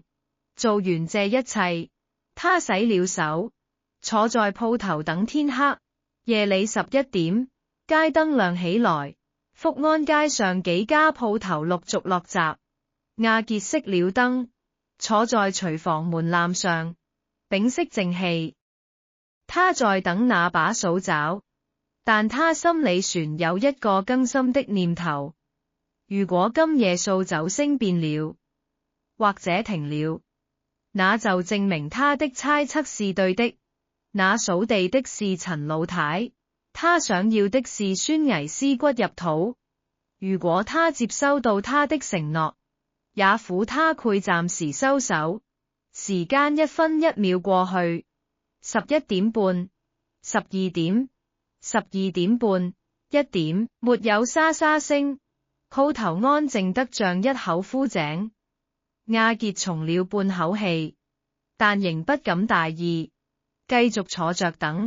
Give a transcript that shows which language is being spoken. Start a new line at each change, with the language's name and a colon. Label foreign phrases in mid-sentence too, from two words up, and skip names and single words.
Chinese: 做完這一切，他洗了手，坐在鋪頭等天黑。夜裏11點，街燈亮起來，福安街上幾家鋪頭陸續落閘。亞傑熄了燈，坐在廚房門檻上，屏息靜氣。他在等那把掃帚，但他心裏旋有一個更深的念頭：如果今夜掃帚聲變了，或者停了，那就證明他的猜測是對的。那掃地的是陳老太，他想要的是孫危屍骨入土。如果他接收到他的承諾，也苦他攰暫時收手。時間1分1秒過去，11點半，12點，12點半，1點，沒有沙沙聲，鋪頭安靜得像一口枯井。亞傑鬆了半口氣，但仍不敢大意，繼續坐着等。